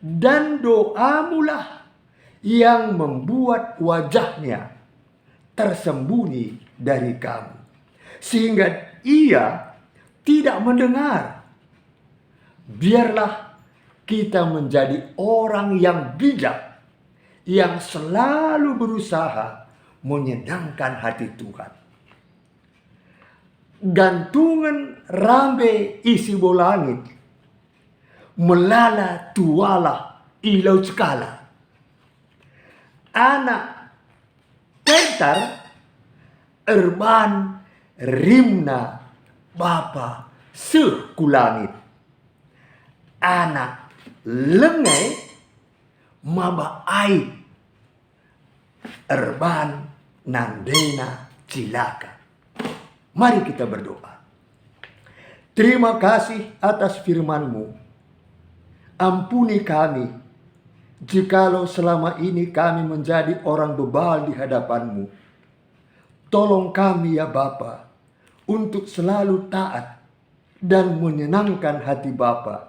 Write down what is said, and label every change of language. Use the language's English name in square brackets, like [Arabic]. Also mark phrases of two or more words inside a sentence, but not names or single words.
[Indonesian] Dan doamulah yang membuat wajahnya tersembunyi dari kamu, sehingga ia tidak mendengar. Biarlah kita menjadi orang yang bijak, yang selalu berusaha menyenangkan hati Tuhan. [Batak Karo] Gantungan rambe isi bolangit, melala tuala ilau cekala. Anak tentar erban rimna bapa sekulangit. Anak lengai maba aib erban nandena cilaka. [Indonesian] Mari kita berdoa. Terima kasih atas firman-Mu. Ampuni kami jikalau selama ini kami menjadi orang bebal di hadapan-Mu. Tolong kami ya Bapa untuk selalu taat dan menyenangkan hati Bapa.